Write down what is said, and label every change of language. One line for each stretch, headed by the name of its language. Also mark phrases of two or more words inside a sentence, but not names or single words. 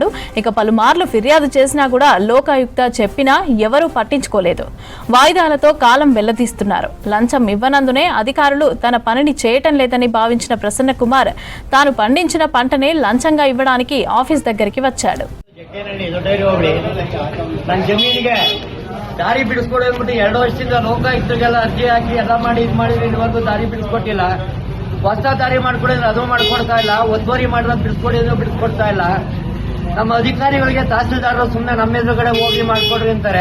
Telugu: ఇక పలుమార్లు ఫిర్యాదు చేసినా కూడా లోకాయుక్త చెప్పినా ఎవరూ పట్టించుకోలేదు. వాయిదాలతో కాలం వెళ్లదీస్తున్నారు. లంచం ఇవ్వనందునే అధికారులు తన పనిని చేయటం లేదని భావించిన ప్రసన్న కుమార్ తాను పండించిన పంటనే లంచంగా ఇవ్వడానికి ఆఫీస్ దగ్గరికి వచ్చాడు.
Kannada: ದಾರಿ ಬಿಡಿಸ್ಕೊಡೋದ್ಬಿಟ್ಟು 2 ವರ್ಷದಿಂದ ಲೋಕಾಯುಕ್ತರಿಗೆಲ್ಲ ಅರ್ಜಿ ಹಾಕಿ ಎಲ್ಲ ಮಾಡಿ ಇದು ಮಾಡಿ ಇದುವರೆಗೂ ದಾರಿ ಬಿಡಿಸ್ಕೊಟ್ಟಿಲ್ಲ. ಹೊಸ ದಾರಿ ಮಾಡ್ಕೊಡಿದ್ರೆ ಅದು ಮಾಡ್ಕೊಡ್ತಾ ಇಲ್ಲ. ಒತ್ತುವರಿ ಮಾಡಿದ್ರೆ ಬಿಡಿಸ್ಕೊಡ್ತಾ ಇಲ್ಲ. ನಮ್ಮ ಅಧಿಕಾರಿಗಳಿಗೆ ತಹಸೀಲ್ದಾರರು ಸುಮ್ಮನೆ ನಮ್ಮ ಎದುರುಗಡೆ ಹೋಗಿ ಮಾಡ್ಕೊಡ್ರಿ ಅಂತಾರೆ.